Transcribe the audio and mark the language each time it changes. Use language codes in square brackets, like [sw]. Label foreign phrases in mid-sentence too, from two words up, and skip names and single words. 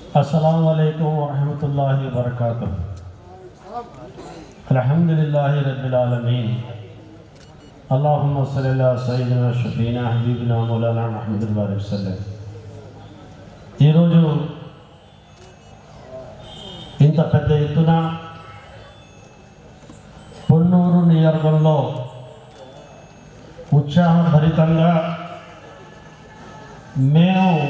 [ar] السلام عليكم ورحمة الله وبركاته. الحمد لله رب العالمين. اللهم صل على سيدنا شفيعنا حبيبنا مولانا محمد وسلم. [te] ఈరోజు ఇంత పెద్ద ఎత్తున పొన్నూరు నియోజకవర్గంలో ఉత్సాహభరితంగా మేము